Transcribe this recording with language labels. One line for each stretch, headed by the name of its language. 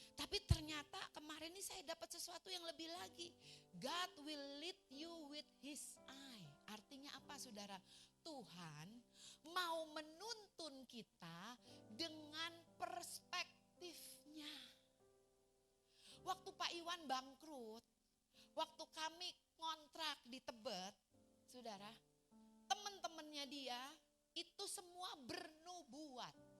Indonesian: Tapi ternyata kemarin ini saya dapat sesuatu yang lebih lagi.
English: God will lead you with his eye.
Indonesian: Artinya apa saudara? Tuhan mau menuntun kita dengan perspektifnya. Waktu Pak Iwan bangkrut, waktu kami ngontrak di Tebet, saudara, teman-temannya dia itu semua bernubuat.